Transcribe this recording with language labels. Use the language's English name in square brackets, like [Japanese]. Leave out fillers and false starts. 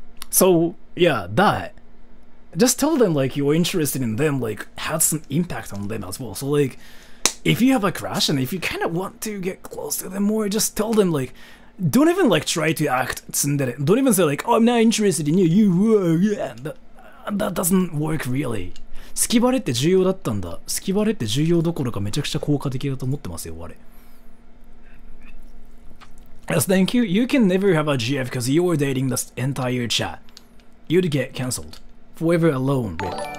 [English] So yeah, that. Just tell them like you're interested in them, like has some impact on them as well. So like, if you have a crush and if you kind of want to get close to them more, just tell them like, don't even like try to act tsundere. Don't even say like, oh, I'm not interested in you. Yeah, that doesn't work really. [Japanese] 好きバレって重要だったんだ。好きバレって重要どころかめちゃくちゃ効果的だと思ってますよ、我。 [English] Yes, thank you. You can never have a GF because you were dating the entire chat. You'd get cancelled. Forever alone, Rip.